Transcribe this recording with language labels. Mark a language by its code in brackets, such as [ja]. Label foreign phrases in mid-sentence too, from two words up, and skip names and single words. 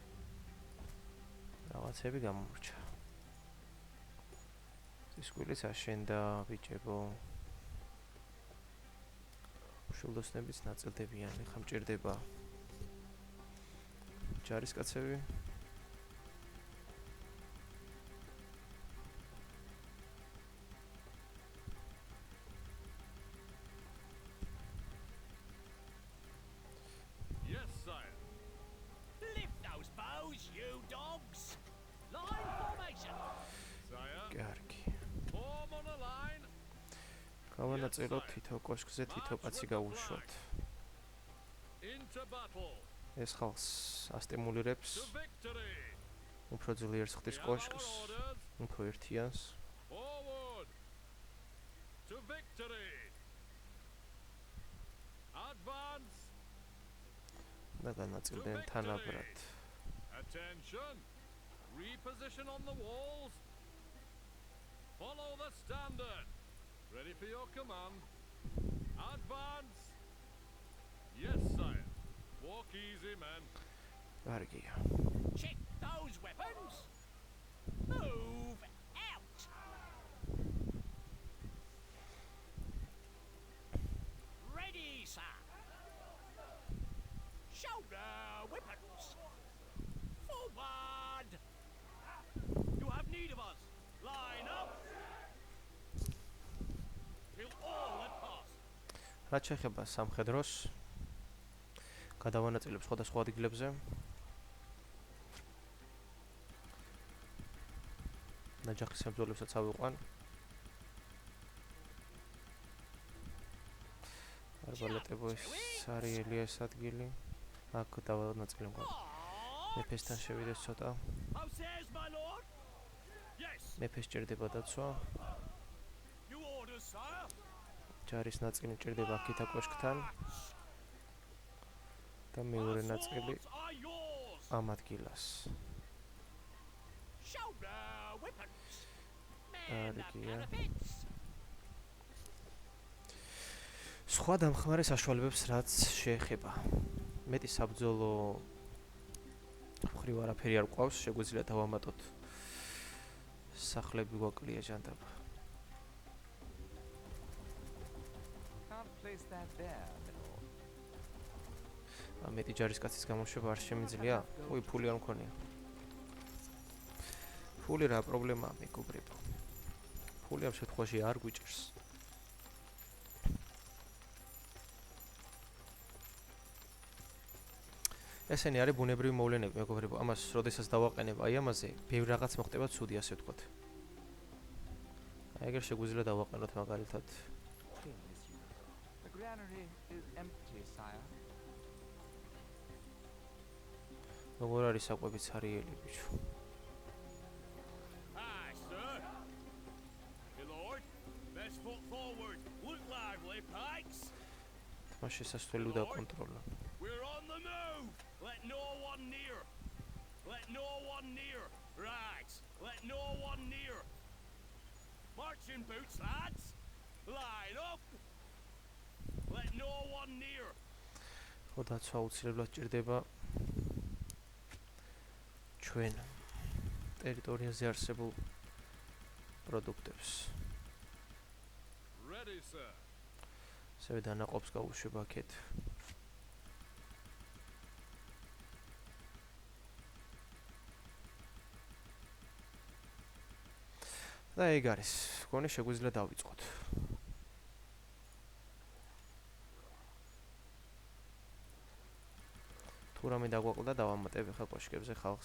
[ka] რაღაცები გამომრჩა. წისქვილიც აშენდა ბიჭებო. შულოსნებიც ნაწილდებიან, ხა მჭირდება ჯარისკაცები. [en] Yes, sire. Lift those bows, you dogs. Line formation. Sire. [ka] კარგი. [en] Form on a line. [ka] გავანაწილოთ თითო კოშკზე თითო [en] March [ka] კაცი [en] with the [ka] გავუშვათ. [en] Into battle. [ka] ეს ხალხს ასტიმულირებს, [en] To victory. [ka] უფრო ძლიერს ხდის [en] We have [ka] კოშკს, [en] our orders. [ka] უფრო ერთიანს. [en] Forward. To victory. Advance. [ka] და განაწილდნენ თანაბრად. [en] Attention. Reposition on the walls. Follow the standard. Ready for your command. Advance. Yes, sire. Walk easy, men. [ka] კარგია. [en] Check those weapons. Move out. Ready, sir. Shoulder weapons. Forward. You have need of us. Line up. Kill all that pass. [ka] რაც შეეხება სამხედროს გადავანაწილებ სხვადასხვა ადგილებზე. ნაჯახის მებრძოლებსაც ავიყვან. არბალეტების სარიელია ეს ადგილი. აქ დავანაწილებ. მეფესთან შევიდეს ცოტა. [en] How says my lord? Yes. [ka] მეფეს ჭირდება დაცვა. [en] You order, sire. [ka] ჯარის ნაწილი ჭირდება აქითა კოშკთან და მეორე ნაწილი [en] Swords are yours. [ka] ამ ადგილას. [en] Shoulder weapons. Man the [ka] Კარგია. [en] parapets. [ka] სხვა დამხმარე საშუალებებს რაც შეეხება. მეტი საბრძოლო მხრივ არაფერი არ გვყავს, შეგვიძლია დავამატოთ სახლები გვაკლია ჟანდაბა. [en] Can't place that there, my lord. [ka] მეტი ჯარისკაცის გამოშვება არ შემიძლია? უი, ფული არ მქონია. ფული რა პრობლემაა, მეგობრებო. ფული ამ შემთხვევაში არ გვიჭირს. ესენი არის ბუნებრივი მოვლენები, მეგობრებო. ამას როდესაც დავაყენებ აი ამაზე, ბევრ რაღაც მოხდება ცუდი, ასე ვთქვათ. აი ეგერ შეგვიძლია დავაყენოთ მაგალითად [en] Here, monsieur. The granary is empty, sire. [ka] როგორ არის საკვები ცარიელი, ბიჭო. [en] Aye, sir. My lord, best foot forward. Look lively, pikes. [ka] მას შესასვლელი უნდა კონტროლა. [en] We're on the move. Let no one near. Let no one near. Right. Let no one near. Marching boots, lads. Line up. Let no one near. [ka] ხო, დაცვა აუცილებლად ჭირდება ჩვენ ტერიტორიაზე არსებულ პროდუქტებს. [en] Ready, sir. [ka] ასევე დანაყოფს გავუშვებ აქეთ. და ეგ არის. მგონი შეგვიძლია დავიწყოთ. თუ რამე დაგვაყლდა დავამატებ ხა კოშკებზე ხალხს.